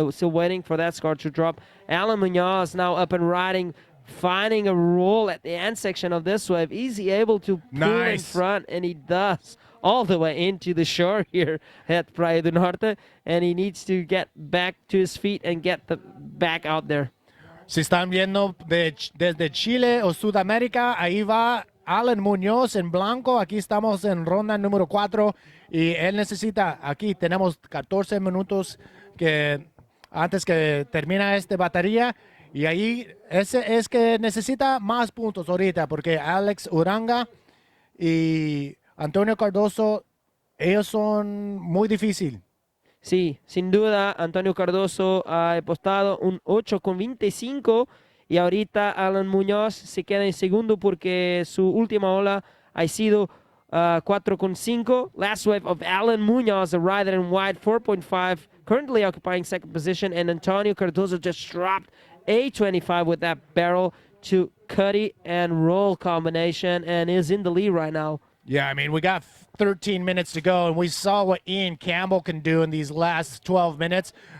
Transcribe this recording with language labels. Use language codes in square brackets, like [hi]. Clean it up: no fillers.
[en] Still waiting for that score to drop. Alan Munoz now up and riding, finding a roll at the end section of this wave. Is he able to pull in front? And he does, all the way into the shore here at Praia do Norte, and he needs to get back to his feet and get back out there. [es] Si están viendo desde Chile o Sudamérica, ahí va Alan Muñoz en blanco. Aquí estamos en ronda número 4 y él necesita, aquí tenemos 14 minutos antes que termina esta batería, y ahí es que necesita más puntos ahorita porque Alex Uranga y Antonio Cardoso, ellos son muy difíciles. Sí, sin duda, Antonio Cardoso ha apostado un 8,25 y ahorita Alan Muñoz se queda en segundo porque su última ola ha sido 4,5. [en] Last wave of Alan Muñoz, a rider in white, 4.5, currently occupying second position, and Antonio Cardoso just dropped a 25 with that barrel to cutty and roll combination and is in the lead right now. Yeah, I mean, we got 13 minutes to go, and we saw what Ian Campbell can do in these last 12 minutes.